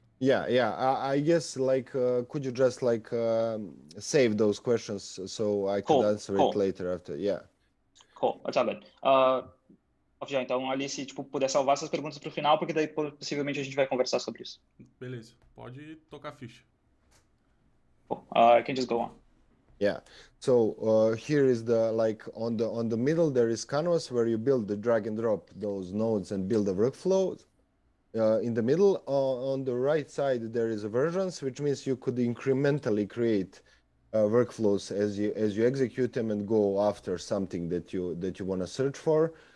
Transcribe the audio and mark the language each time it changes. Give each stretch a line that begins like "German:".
English: Yeah. I guess like could you just like save those questions so I could answer it later after? Yeah. Cool. That's all good.
Portuguese: Já, então, ali, se tipo, puder salvar essas perguntas para o final, porque daí possivelmente a gente vai conversar sobre isso. Beleza, pode tocar a ficha.
English: Cool. I can just go on. Yeah. So here is the like on the middle there is canvas where you build the drag and drop those nodes and build a workflow. In the middle, on the right side, there is a versions, which means you could incrementally create workflows as you execute them and go after something that you want to search for.